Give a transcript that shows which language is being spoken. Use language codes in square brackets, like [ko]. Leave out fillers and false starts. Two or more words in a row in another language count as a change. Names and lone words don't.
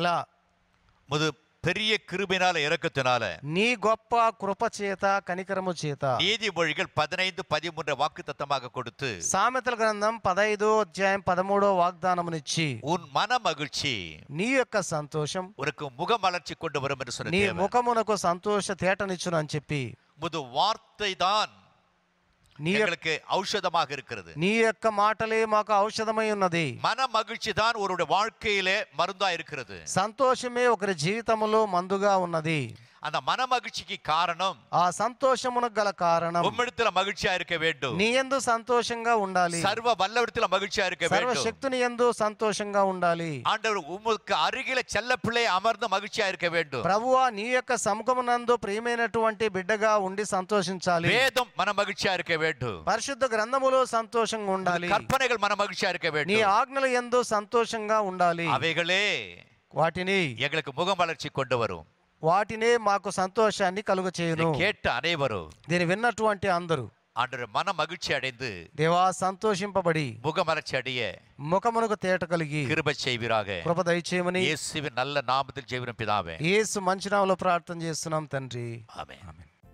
[ta] முது பெரிய கிருபையினால இரக்கத்தினால [te] నీ గొప్ప కృప చేత కనికరము చేత [ta] நீதிமொழிகள் 15:13 வாக்குத்தத்தமாக கொடுத்து, [te] సామెతల గ్రంథం 15:13 వాగ్దానమునిచ్చి, [ta] உன் மன மகிழ்ச்சி [te] నీ యొక్క సంతోషం [ta] உனக்கு முகமலர்ச்சி கொண்டு வரும் என்று சொன்ன [te] నీ [ta] தேவன், [te] ముఖమునకు సంతోష తేటనిచ్చును అని చెప్పి, [ta] முது வார்த்தை தான் [te] నీ [ta] எங்களுக்கு ஔஷதமாக இருக்கிறது. [te] నీ యొక్క మాటలే మాకు ఔషధమై ఉన్నది. [ta] மன மகிழ்ச்சி தான் ஒருவருடைய வாழ்க்கையிலே மருந்தா இருக்கிறது. [te] సంతోషమే ఒకరి జీవితములో మందుగా ఉన్నది. [ta] அந்த மன மகிழ்ச்சிக்கு காரணம், [te] ఆ సంతోషమునకు గల కారణం, [ta] உம்மிடத்துல மகிழ்ச்சியா இருக்க வேண்டும், [te] నీ యందు సంతోషంగా ఉండాలి, [ta] சர்வ வல்லவரிடத்துல மகிழ்ச்சியா இருக்க வேண்டும். [te] సర్వశక్తుని యందు సంతోషంగా ఉండాలి. [ta] ஆண்டவர் உமக்கு அருகில செல்ல பிள்ளை அமர்ந்து மகிழ்ச்சியா இருக்க வேண்டும். [te] ప్రభువా, నీ యొక్క సముఖమునందు ప్రియమైనటువంటి బిడ్డగా ఉండి సంతోషించాలి. [ta] வேதம் மன மகிழ்ச்சியா இருக்க வேண்டும். [te] పరిశుద్ధ గ్రంథములో సంతోషంగా ఉండాలి. [ta] கற்பனைகள் மன மகிழ்ச்சியா இருக்க [te] నీ [ta] வேண்டும். [te] ఆజ్ఞల యందు సంతోషంగా ఉండాలి. [ta] அவைகளே [te] వాటిని [ta] எங்களுக்கு முகமலர்ச்சி கொண்டு வரும். [te] వాటినే మాకు సంతోషాన్ని కలుగ చేయును. [ta] இதை கேட்ட அனைவரும் [te] దీన్ని విన్నటువంటి అందరూ [ta] ஆண்டவர் மன மகிழ்ச்சி அடைந்து [te] దేవా సంతోషింపబడి [ta] முகமலர்ச்சி அடைய [te] ముఖమునకు తేట కలిగి [ta] கிருபை செய்வீராக. [te] కృప దయచేయమని [ta] இயேசுவின் நல்ல நாமத்தில் ஜெபிக்கிறோம் பிதாவே. [te] యేసు మంచి నామములో ప్రార్థన చేస్తున్నాం తండ్రి. [ta] ஆமென்.